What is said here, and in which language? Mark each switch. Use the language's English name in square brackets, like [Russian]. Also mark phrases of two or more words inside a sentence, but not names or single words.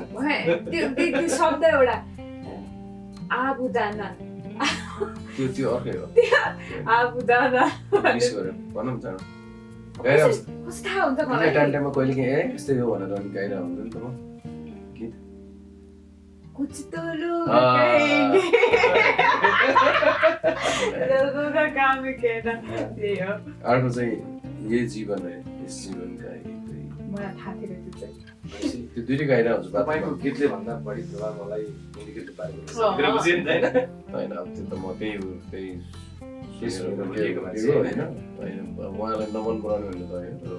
[Nepali] त्यो शब्द एउटा आबुदाना त्यो अर्कै हो आबुदाना मिस गर्यो भनौँ न चाँडो गाइरहेको कस्तो थाहा हुन्छ मलाई टाइममा कहिले काहीँ यस्तै हो भनेर अनि गाइरहेको हुन्छ नि त म गीत [Hindi] कुछ तो लोग कहेंगे लोगों का काम क्या ना [Nepali] त्यही हो अर्को चाहिँ [Hindi] ये जीवन है [Nepali] यस जीवनका गीतै मलाई थाहा थिएन त्यो चाहिँ त्यो दुइटै गाइरहेको हुन्छ तपाईँको बाटोमा गीतले भन्दा बढी प्रभाव मलाई हिन्दी गीतले पारेको रहेछ। अँ, अँ। मेरो बुझेँ नि त होइन? होइन अब त्यो त म त्यही हो त्यही सुनेर सुनेर बोलिएको बोलेको मान्छे होइन होइन अब उहाँलाई नमन पराउने भन्ने त होइन तर